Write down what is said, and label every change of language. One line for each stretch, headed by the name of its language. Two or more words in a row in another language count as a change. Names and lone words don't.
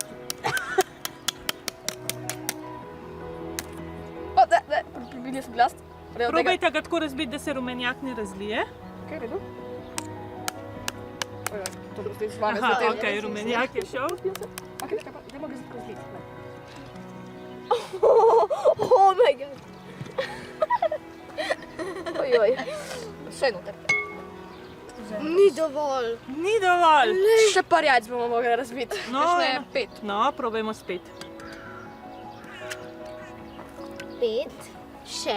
Slovenian: O, ne, približil sem glast. Probajte ga tako razbiti, da se rumenjak ne razlije. Kaj je redu? To bo zdaj z vami. Aha, ok, rumenjak je šel. Ok, čakaj pa, dajmo ga zdaj razliti.
English: Oh my god.
Slovenian: Ojoj. Vse noter. Ni dovolj. Ni dovolj. Še par jajc bomo mogli razbiti. No, Kakšne 5. No, probajmo spet. 5, še